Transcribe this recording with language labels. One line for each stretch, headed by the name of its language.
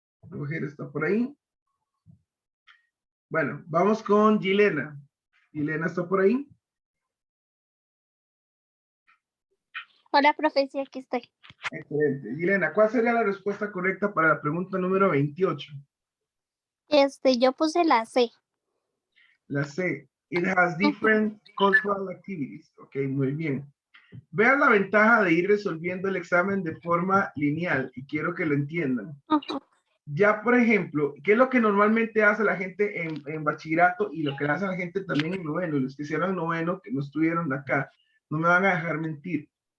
Spanish: Roger está por ahí. Bueno, vamos con Gilena. Gilena está por ahí. Hola, profe, sí, aquí estoy. Excelente. Gilena, ¿cuál sería la respuesta correcta para la pregunta número 28? Yo puse la C. La C.
English: It has different cultural activities.
Spanish: Ok, muy bien. Vean la ventaja de ir resolviendo el examen de forma lineal y quiero que lo entiendan. Ya, por ejemplo, ¿qué es lo que normalmente hace la gente en bachillerato y lo que hace la gente también en noveno? Y los que hicieron noveno, que no estuvieron acá, no me van a dejar mentir.